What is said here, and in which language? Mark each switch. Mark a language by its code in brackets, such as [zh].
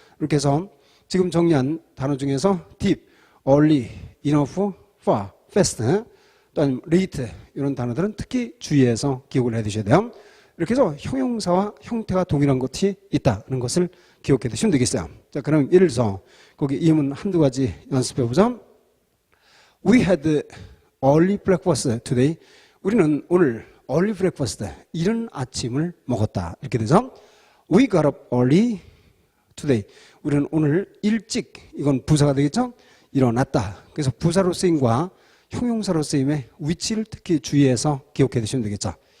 [ko] 이렇게 해서 지금 정리한 단어 중에서 deep, early, enough, far, fast, 또 아니면 late 이런 단어들은 특히 주의해서 기억을 해 두셔야 돼요. 이렇게 해서 형용사와 형태가 동일한 것이 있다는 것을 기억해 두시면 되겠어요. 자, 그럼 예를 들어서 거기 이문 한두 가지 연습해 보죠. [en] We had early breakfast today. [ko] 우리는 오늘 early breakfast, 이른 아침을 먹었다. [en] 이렇게 되죠. We got up early today. [ko] 우리는 오늘 일찍, 이건 부사가 되겠죠? 일어났다. 그래서 부사로 쓰임과 형용사로 쓰임의 위치를 특히 주의해서 기억해 두시면 되겠죠.